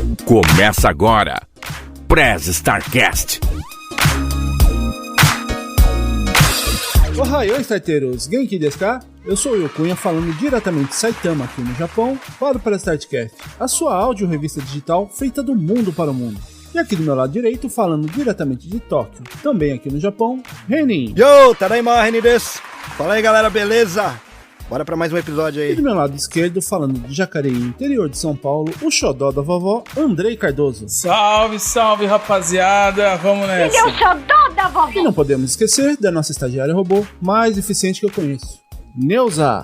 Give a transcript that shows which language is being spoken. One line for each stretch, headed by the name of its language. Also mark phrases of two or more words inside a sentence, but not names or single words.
Portuguese: Começa agora, Press Starcast. Ohayou, starteiros!
Japanese: 元気ですか?
Portuguese: Eu sou o Cunha, falando diretamente de Saitama, aqui no Japão, para o Press Starcast, a sua áudio-revista digital feita do mundo para o mundo. E aqui do meu lado direito, falando diretamente de Tóquio, também aqui no Japão, Renin.
Japanese: よ、ただいま、Renin です!
Portuguese: Fala aí, galera, beleza? Bora pra mais um episódio aí. E do meu lado esquerdo, falando de Jacareí, interior de São Paulo, o xodó da vovó, Andrei Cardoso. Salve, salve, rapaziada, vamos nessa. Ele é o xodó da vovó. E não podemos esquecer da nossa estagiária robô mais eficiente que eu conheço, Neuza.